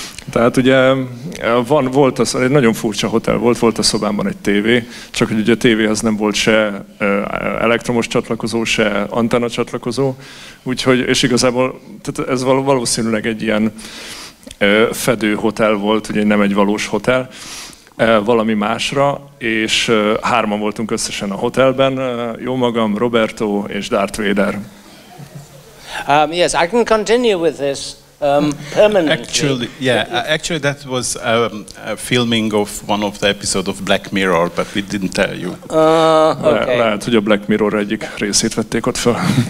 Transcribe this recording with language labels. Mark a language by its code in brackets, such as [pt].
[hu] Tehát ugye volt az, egy nagyon furcsa hotel volt a szobámban egy tévé, csak hogy ugye a tévéhez nem volt se elektromos csatlakozó, se antenna csatlakozó, úgyhogy, és igazából tehát ez valószínűleg egy ilyen fedő hotel volt, ugye nem egy valós hotel, valami másra, és 3-an voltunk összesen a hotelben, jó magam, Roberto és Darth Vader. [en] Yes, I can continue with this. Permanently. Actually, that was a filming of one of the episodes of Black Mirror, but we didn't tell you. Okay. [hu] Lehet, hogy a Black Mirror egyik részét vették ott fel.